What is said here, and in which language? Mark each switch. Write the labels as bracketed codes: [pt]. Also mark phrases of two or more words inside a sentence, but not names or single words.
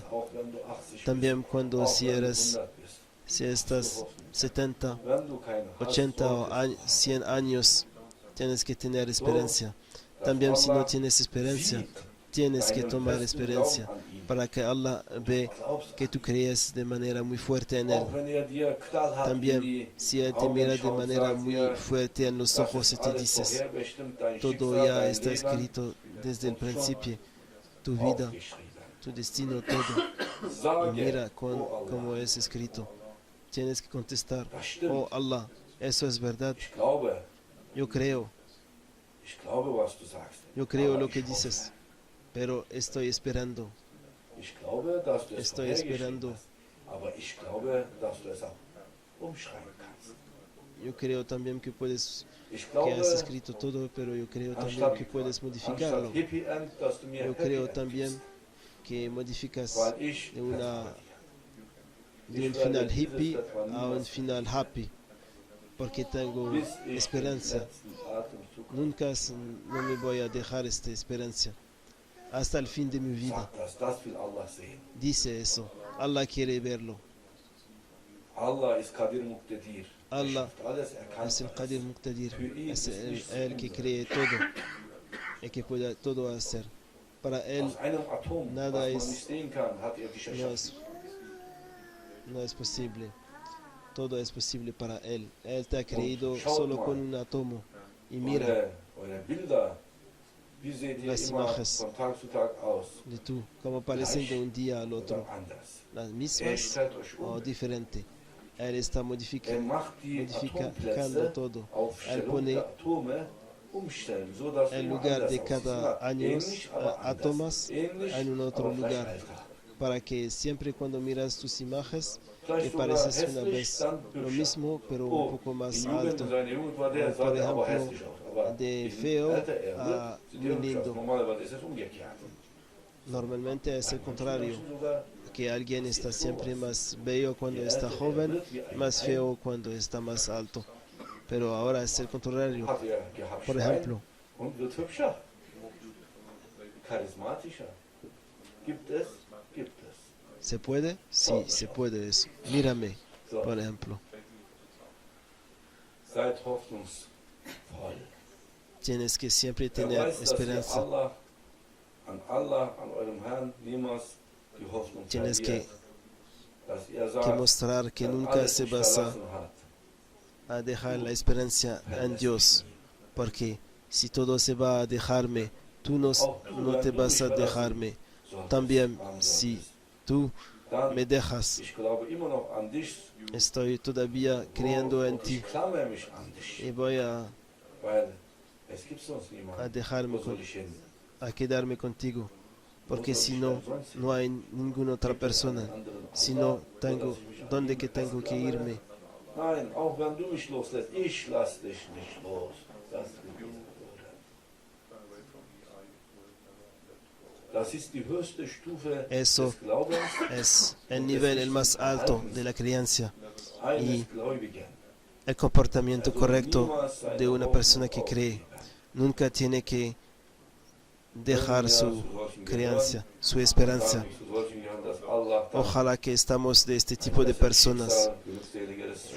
[de] Auch wenn du 80 [es] También [de] bist, [es] cuando [de] auch [es] si [de] wenn du [es] eres, [de] 100 bist. [es] si estás 70, [de] Wenn du keine hast, [es] 80 o [de] solltest [es] 100 años, tienes que tener esperanza. [de] dass [es] También si no [de] Allah [es] tienes esperanza, [de] sieht [es] tienes que [de] deinen [es] tomar [de] festen [es] esperanza [de] Glauben an ihn. [es] para que Allah ve [de] Glaubst [es] que tú crees de manera muy fuerte en Él. [de] auch wenn dir knallhart in [es] También [de] die [es] si Él te [de] Augen [es] mira de [de] schaut, [es] manera [de] sagt [es] muy [de] dir, [es] fuerte en los [de] das [es] ojos y [de] ist [es] te [de] alles [es] dices, [de] vorherbestimmt, dein [es] todo [de] Schicksal, [es] ya [de] dein [es] está [de] Leben [es] escrito desde el [de] und schon [es] principio, tu vida, [de] aufgeschrieben. [es] tu destino, todo. Y [de] Sage, [es] mira [de] oh Allah, [es] cómo es escrito. Tienes que contestar, [de] das stimmt. [es] oh Allah, eso es verdad. [de] Ich glaube, was du sagst. [es] Yo creo [de] Aber [es] lo [de] ich [es] que [de] hoffe, [es] dices, pero estoy esperando. [de] Ich glaube, dass du es [es] Estoy [de] vorhergeschrieben [es] esperando. [de] hast. Aber ich glaube, dass du es auch umschreiben kannst. [es] Yo creo también que puedes, [de] Ich [es] que [de] glaube, [es] has escrito todo, pero yo creo también que puedes modificarlo. [de] anstatt [en] Hippie End, [de] dass du mir [es] Yo [de] Happy [es] creo [de] End [es] también [de] gibst, [es] que modificas [de] weil ich [es] de una [de] vertraue [es] de un final hippie a un final happy, porque tengo [de] dir. Bis ich [es] esperanza. [de] den letzten Atemzug [es] Nunca no me voy a dejar esta esperanza hasta el fin de mi vida. [de] sag das will Allah sehen. [es] Dice eso. Allah quiere verlo. [de] Allah ist Kadir Muqtadir. [es] Allah [de] Er schafft alles, er kann [es] es el [de] alles. [es] Qadir Muqtadir, es el que cree todo y que puede todo hacer. Para Él [de] Aus einem Atom, [es] nada [de] was man [es] es- [de] nicht sehen kann, hat er dich [es] no [de] erschaffen. [es] no es posible. Todo es posible para Él. Él te ha creído [de] schaut [es] solo [de] mal. [es] con un átomo. Y mira [de] Eure Bilder, wie seht ihr [es] Las [de] immer [es] imágenes. [de] von Tag zu Tag aus? [es] de tú, cómo parecen de un día al [de] Oder [es] otro. [de] anders. [es] Las [de] Er [es] mismas [de] stellt euch [es] o diferente. Él está [de] macht die [es] modificando [de] Atomplätze [es] todo. [de] auf [es] Él [de] Stellung [es] pone [de] der Atome umstellen, so dass [es] el [de] immer [es] lugar [de] anders [es] de [de] aussieht. [es] cada [de] Immer [es] años, [de] ähnlich, aber anders. [es] átomos [de] Ähnlich, [es] en un otro [de] aber vielleicht [es] lugar. [de] älter. [es] Para que siempre cuando miras tus imágenes te [de] Vielleicht sogar [es] pareces una [de] hässlich, [es] vez [de] dann [es] lo [de] hübscher. [es] mismo, pero un [de] Oh, [es] poco [de] in [es] más [de] Jugend, in [es] alto. [de] seiner Jugend war der, [es] Por [de] sah der aber [es] ejemplo, [de] hässlich aus. Aber [es] de [de] in [es] feo [de] alter Erde [es] a [de] sieht [es] muy [de] der hübsch aus. [es] lindo. [de] Normalerweise ist es umgekehrt. [es] Normalmente es el contrario, [de] Sogar [es] que alguien está siempre más bello cuando está joven, más feo cuando está más alto. Pero ahora es el contrario. [de] hat er gehabt [es] Por [de] Schwein [es] ejemplo, [de] und wird hübscher, charismatischer. Gibt es? Gibt es. [es] ¿se puede? Sí, se puede eso. Mírame, [de] So, [es] por ejemplo. [de] seid hoffnungsvoll. [es] Tienes que siempre [de] Er [es] tener [de] weiß, dass ihr [es] esperanza. [de] Allah, an eurem Herrn niemals die Hoffnung [es] Tienes [de] verliert. Dass ihr [es] Que [de] sagt, [es] mostrar que [de] wenn [es] nunca [de] alles [es] se [de] dich [es] vas [de] verlassen hat, [es] a dejar la esperanza en Dios. Porque si todo se va a dejarme, tú no te vas a dejarme. [de] solltest [es] También [de] arm sein [es] si [de] bist. [es] tú [de] Dann, [es] me dejas, [de] ich glaube immer noch an dich. [es] estoy todavía creyendo en [de] und [es] ti [de] ich klammer mich an dich, [es] y voy a [de] weil es gibt sonst niemanden. [es] dejarme [de] Wo soll ich hin? [es] a quedarme contigo. Porque si no, no hay ninguna otra persona. Si no, tengo, ¿dónde que tengo que irme? [de] Nein, auch wenn du mich loslässt, ich lass dich nicht los. Das ist diese Würde. Das ist die höchste Stufe [es] Eso [de] des Glaubens [es] Es el nivel el más alto de la creencia, [de] eines Gläubigen. [es] el comportamiento correcto de una persona que cree. Nunca tiene que dejar su creencia, su esperanza. Ojalá que estamos de este tipo de personas.